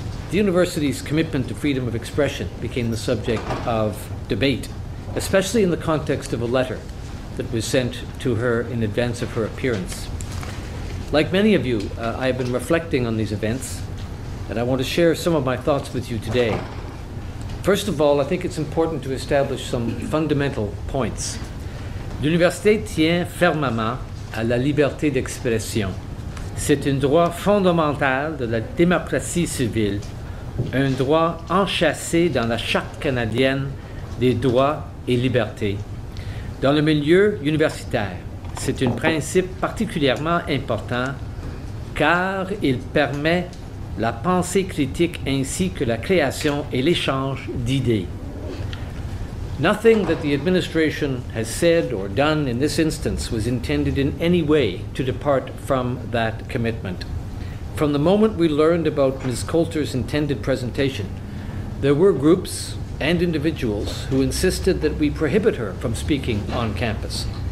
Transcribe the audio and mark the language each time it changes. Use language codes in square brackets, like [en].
[en] The university's commitment to freedom of expression became the subject of debate, especially in the context of a letter that was sent to her in advance of her appearance. Like many of you, I have been reflecting on these events, and I want to share some of my thoughts with you today. First of all, I think it's important to establish some fundamental points. [fr] L'université tient fermement à la liberté d'expression. C'est un droit fondamental de la démocratie civile, un droit enchâssé dans la Charte canadienne des droits et libertés. Dans le milieu universitaire, c'est un principe particulièrement important car il permet la pensée critique ainsi que la création et l'échange d'idées. [en] Nothing that the administration has said or done in this instance was intended in any way to depart from that commitment. From the moment we learned about Ms. Coulter's intended presentation, there were groups and individuals who insisted that we prohibit her from speaking on campus.